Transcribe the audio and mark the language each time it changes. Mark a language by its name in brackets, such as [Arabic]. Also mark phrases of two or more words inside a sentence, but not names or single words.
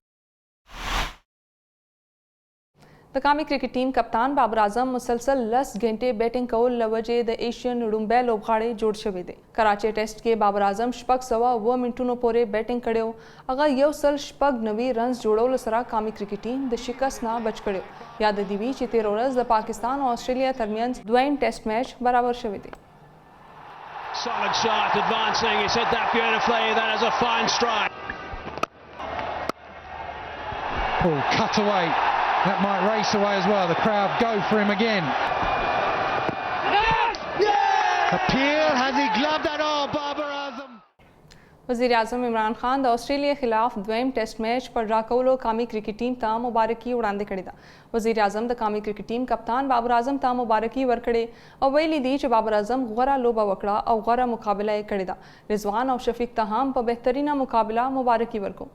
[Pashto] د قومي کرکټ ټیم کپتان بابر اعظم مسلسل 10 غنټې بیټینګ کول له وجې د ایشین وړومبی لوبغاړی جوړ شوی دی. کراچۍ ټیسټ کې بابر اعظم 609 منټونو پورې بیټینګ کړی. هغه 190 رنز جوړولو سره قومي کرکټ ټیم د شکست نه بچ کړی. یاد دې وي چې 13 ورځ د پاکستان او استرالیا ترمنځ دویم ټیسټ میچ برابر شوی دی. [English] Solid shot, advancing, he's hit that beautifully, that is a fine strike. Oh, cut away, that might race away as well, the crowd go for him again. Appeal, has he gloved that? Oh, Babar Azam. [Pashto] وزیر اعظم عمران خان د استرالیا خلاف دویم ټیسټ میچ په ډرا کولو قومي کرکټ ټیم ته مبارکي وړاندې کړې ده. وزیر اعظم د قومي کرکټ ټیم کپتان بابر اعظم ته مبارکي ورکړې او ویلي دي چې بابر اعظم غوره لوبه وکړه او غوره مقابله یې کړې ده. رضوان او شفیق ته هم په بهترینه مقابله مبارکي ورکوم.